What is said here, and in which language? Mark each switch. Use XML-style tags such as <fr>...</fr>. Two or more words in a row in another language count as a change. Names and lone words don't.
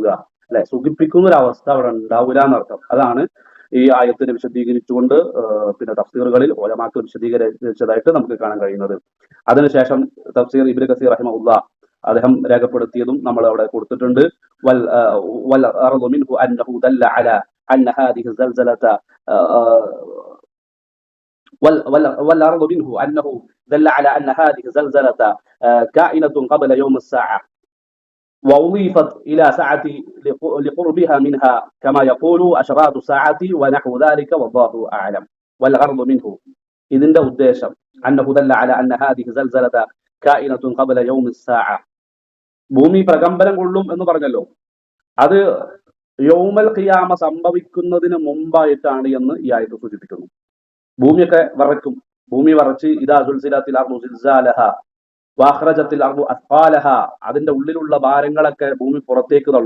<ml>അല്ലെ, സുഖിപ്പിക്കുന്ന ഒരു അവസ്ഥ അവിടെ ഉണ്ടാവില്ല എന്നർത്ഥം. അതാണ് ഈ ആയത്തിനെ വിശദീകരിച്ചുകൊണ്ട് പിന്നെ തഫ്സീറുകളിൽ ഉലമാക്കൾ വിശദീകരിച്ചതായിട്ട് നമുക്ക് കാണാൻ കഴിയുന്നത്. അതിനുശേഷം തഫ്സീർ ഇബ്നു കസീർ റഹിമഹുല്ലാഹ് അദ്ദേഹം രേഖപ്പെടുത്തിയതും നമ്മൾ അവിടെ കൊടുത്തിട്ടുണ്ട്.</ml> <ar>والأرض منه أنه دل على أن هذه زلزلة والأرض منه أنه دل على أن هذه زلزلة كائنة قبل يوم الساعة وأضيفت إلى ساعة لقربها منها كما يقول أشراط الساعة ونحو ذلك والله أعلم. والغرض منه</ar> <ml>ഇതിന്റെ ഉദ്ദേശം</ml> <ar>أنه دل على أن هذه زلزلة كائنة قبل يوم الساعة,</ar> <ml>ഭൂമി പ്രകമ്പനം കൊള്ളും എന്ന് പറഞ്ഞല്ലോ, അത്</ml> <ar>يوم القيامة</ar> <ml>സംഭവിക്കുന്നതിന് മുമ്പായിട്ടാണ് എന്ന് ഈ ആയത്ത് സൂചിപ്പിക്കുന്നു. ഭൂമിയൊക്കെ വിറയ്ക്കും, ഭൂമി വിറച്ച്</ml> <ar>إذا زلزلت الأرض زلزالها وأخرجت الأرض أثقالها,</ar> <ml>അതിന്റെ ഉള്ളിലുള്ള ഭാരങ്ങളൊക്കെ ഭൂമി പുറത്തേക്ക് തള്ളും.</ml>